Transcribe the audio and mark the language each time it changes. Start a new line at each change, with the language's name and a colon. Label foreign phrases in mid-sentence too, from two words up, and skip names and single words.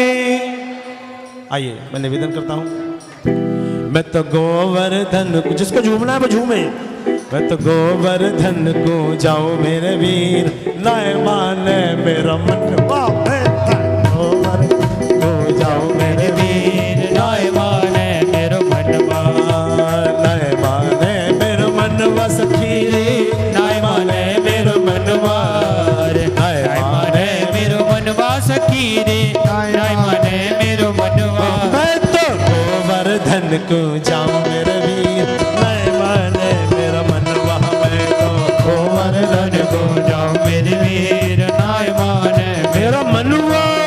Hindi: आइए मैं निवेदन करता हूँ। मैं तो गोवर्धन को, जिसको झूमना है वो झूमे।
Braj: मैं तो गोवर्धन को जाऊं मेरे वीर, नाय माने मेरा मन। मैं गोवर्धन को जाऊं मेरे वीर, नाय माने मेरो मनवा, नाय माने मेरा मनवा सखी रे, नाय माने मेरो मनवा, नाय माने मेरो मनवा सखी रे, नाय माने मेरो मनवा। मैं तो गोवर्धन को जाऊं मेरे वीर, नाय माने मेरा मनवा। मैं तो गोवर्धन को जाऊं मेरे वीर, नाय माने मेरा मनवा।